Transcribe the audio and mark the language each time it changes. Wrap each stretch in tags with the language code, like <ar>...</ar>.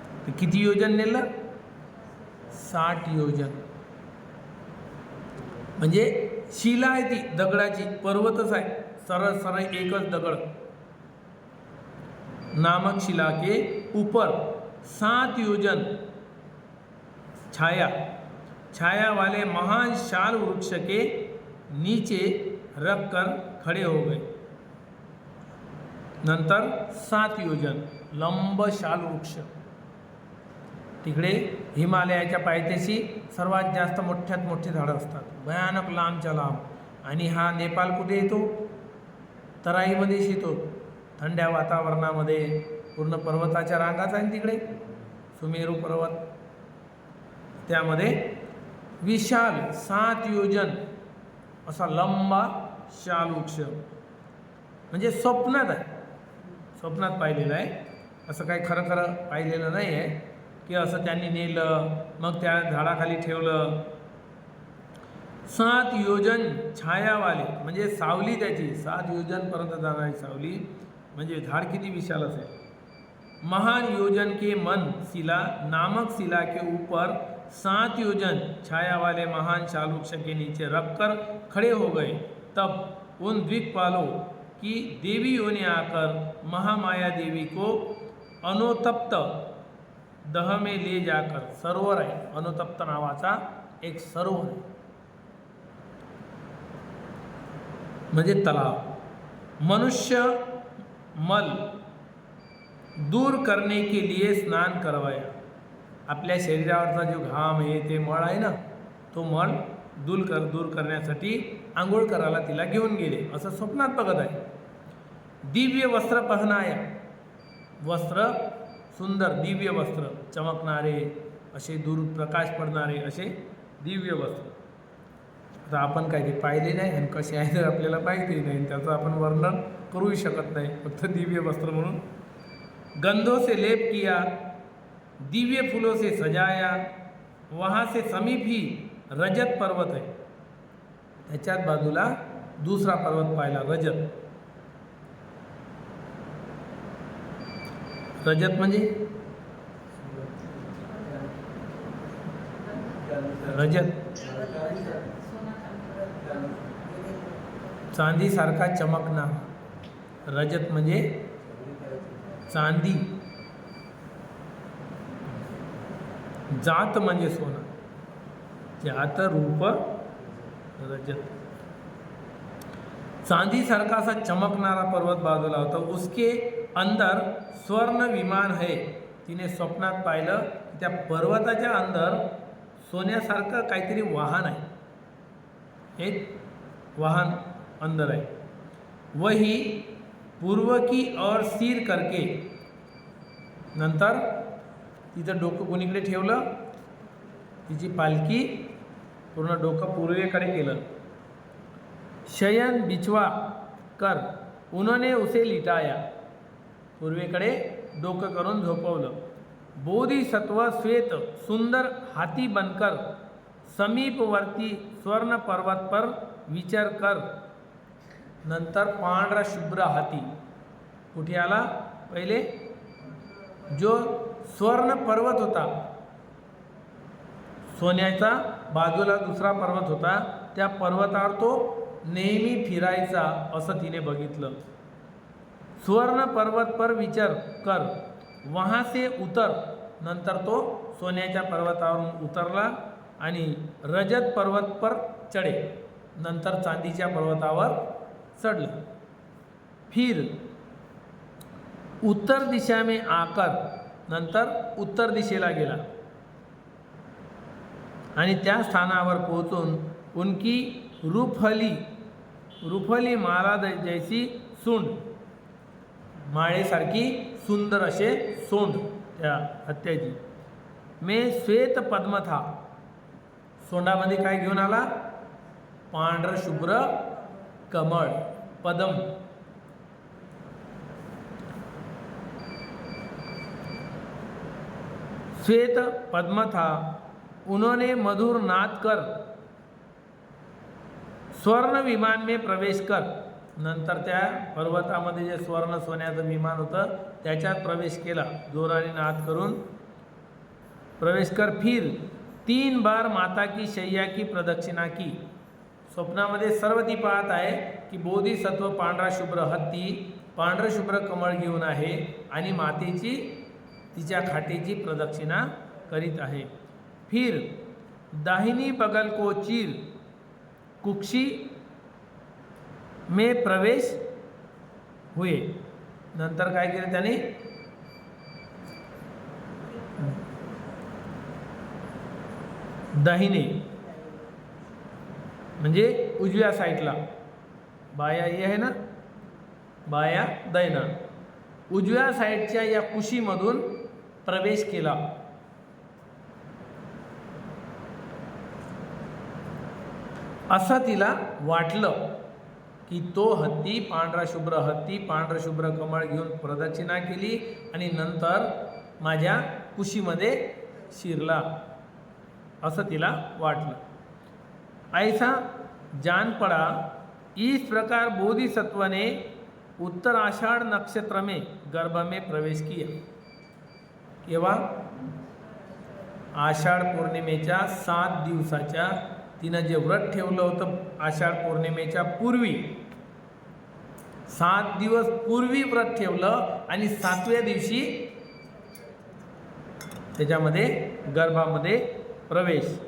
<mr>किती योजन नेलं? 60 योजन. म्हणजे शिला आहे ती दगडाची, पर्वतच आहे, सरळ सरळ एकच दगड.</mr> <hi>नामक शिला के ऊपर 7 योजन छाया, छाया वाले महान शाल वृक्ष के नीचे रखकर खड़े हो गए.</hi> <mr>नंतर 7 योजन लंब शाल वृक्ष, तिकडे हिमालयाच्या पायथ्याशी सर्वात जास्त मोठ्यात मोठे झाडं असतात, भयानक लांबच्या लांब. आणि हा नेपाळ कुठे येतो? तराईमध्येच येतो, थंड्या वातावरणामध्ये. पूर्ण पर्वताच्या रांगाच आहे तिकडे, सुमेरू पर्वत, त्यामध्ये विशाल 7 योजन असा लंबा शाल वृक्ष. म्हणजे स्वप्नात आहे, स्वप्नात पाहिलेलं आहे, असं काही खरं खरं पाहिलेलं नाही आहे की असं त्यांनी नेलं मग त्या झाडाखाली ठेवलं. 7 योजन छायावाले म्हणजे सावली त्याची 7 योजनपर्यंत जाणारी सावली, म्हणजे झाड किती विशाल असेल.</mr> <hi>महान योजन के मन शिला नामक शिला के ऊपर 7 योजन छाया वाले महान शालवृक्ष के नीचे रखकर खड़े हो गए. तब उन द्विकपालों की देवियों ने आकर महामाया देवी को अनुतप्त दह में ले जाकर,</hi> <mr>सरोवर आहे अनुतप्त नावाचा एक सरोवर आहे, म्हणजे तलाव,</mr> <hi>मनुष्य मल दूर करने के लिए स्नान करवाया.</hi> <mr>आपल्या शरीरावरचा जो घाम आहे ते मळ आहे ना, तो मळ दूर करण्यासाठी आंघोळ करायला तिला घेऊन गेले असं स्वप्नात बघत आहे.</mr> <hi>दिव्य वस्त्र पहनाया,</hi> <mr>वस्त्र सुंदर दिव्य वस्त्र, चमकणारे असे, दूर प्रकाश पडणारे असे दिव्य वस्त्र. आता आपण काय ते पाहिले नाही आणि कसे आहे तर आपल्याला पाहिजे नाही, त्याचं आपण वर्णन करूही शकत नाही, फक्त दिव्य वस्त्र म्हणून.</mr> <hi>गंधों से लेप किया, दिव्य फूलों से सजाया. वहाँ से समीप ही रजत पर्वत</hi> <mr>आहे, त्याच्याच बाजूला दुसरा पर्वत पाहिला रजत. रजत म्हणजे रजत चांदीसारखा चमकणार, रजत म्हणजे चांदी, जात म्हणजे सोना, जात रूप रजत. चांदीसारखा असा चमकणारा पर्वत बाजूला होता.</mr> <hi>उसके अंदर स्वर्ण विमान है.</hi> <mr>तिने स्वप्नात पाहिलं की त्या पर्वताच्या अंदर सोन्यासारखं काहीतरी वाहन आहे, एक वाहन अंदर आहे.</mr> <hi>वही पूर्व की ओर सिर करके,</hi> <mr>नंतर तिचं डोकं कोणीकडे ठेवलं, तिची पालखी पूर्ण डोकं पूर्वेकडे केलं.</mr> <hi>शयन बिछवा कर उन्होंने उसे लिटाया,</hi> <mr>पूर्वेकडे डोकं करून झोपवलं.</mr> <hi>बोधिसत्व श्वेत सुंदर हाथी बनकर समीपवर्ती स्वर्ण पर्वत पर विचार कर.</hi> <mr>नंतर पांढरा शुभ्र हाती कुठे आला? पहिले जो स्वर्ण पर्वत होता, सोन्याचा बाजूला दुसरा पर्वत होता, त्या पर्वतावर तो नेहमी फिरायचा असं तिने बघितलं.</mr> <hi>स्वर्ण पर्वत पर विचार कर, वहाँ से उतर.</hi> <mr>नंतर तो सोन्याच्या पर्वतावरून उतरला आणि</mr> <hi>रजत पर्वत पर चढे.</hi> <mr>नंतर चांदीच्या पर्वतावर चढला.</mr> <hi>फिर उत्तर दिशा में आकर,</hi> <mr>नंतर उत्तर दिशेला गेला आणि त्या स्थानावर पोहोचून</mr> <hi>उनकी रूफली माला जैसी सूंड,</hi> <mr>माळेसारखी सुंदर असे सोंड त्या हत्याची.</mr> <hi>में श्वेत पद्म था,</hi> <mr>सोंडामध्ये काय घेऊन आला? पांढर शुभ्र कमळ पद्म.</mr> <hi>श्वेत पद्म था, उन्होंने मधुर नाद कर स्वर्ण विमान में प्रवेश कर.</hi> <mr>नंतर त्या पर्वतामध्ये जे स्वर्ण सोन्याचं विमान होतं त्याच्यात प्रवेश केला, जोराने नाद करून प्रवेश कर.</mr> <hi>फिर 3 बार माता की शय्या की प्रदक्षिणा की.</hi> <mr>स्वप्नामध्ये सर्व ती पाहत आहे की बोधिसत्व पांढरा शुभ्र हत्ती पांढर शुभ्र कमळ घेऊन आहे आणि मातेची तिच्या खाटेची प्रदक्षिणा करीत आहे.</mr> <hi>फिर दाहिनी बगल को चीर कुक्षी में प्रवेश हुए.</hi> <mr>नंतर काय केलं त्याने? दाहिने म्हणजे उजव्या साईडला, बाया हे आहे ना, बाया दैना, उजव्या साईडच्या या कुशीमधून प्रवेश केला. असं तिला वाटलं की तो हत्ती पांढरा शुभ्र हत्ती पांढर शुभ्र कमळ घेऊन प्रदक्षिणा केली आणि नंतर माझ्या कुशीमध्ये शिरला, असं तिला वाटलं.</mr> <hi>ऐसा जान पड़ा. इस प्रकार बोधिसत्व ने उत्तर आषाढ़ नक्षत्र में गर्भ में प्रवेश किया.</hi> <mr>केव्हा? आषाढ पौर्णिमेच्या 7 दिवसाच्या तिनं जे व्रत ठेवलं होतं आषाढ पौर्णिमेच्या पूर्वी, 7 दिवस पूर्वी व्रत ठेवलं आणि 7व्या दिवशी त्याच्यामध्ये गर्भामध्ये प्रवेश.</mr>